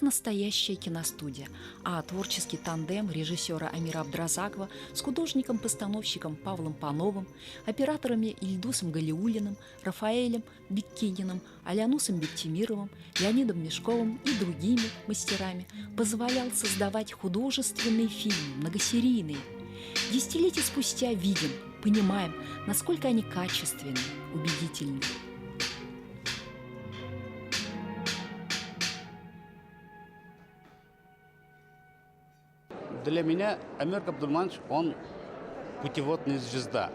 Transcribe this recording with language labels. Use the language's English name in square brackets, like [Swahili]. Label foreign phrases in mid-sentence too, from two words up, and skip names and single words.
[Russian] настоящая киностудия, а творческий тандем режиссера Амира Абдразакова с художником-постановщиком Павлом Пановым, операторами Ильдусом Галиуллиным, Рафаэлем Беккининым, Алянусом Бектимировым, Леонидом Мешковым и другими мастерами позволял создавать художественные фильмы, многосерийные. Десятилетия спустя видим, понимаем, насколько они качественны, убедительны. Для меня Амир Абдульманович, он путеводная звезда.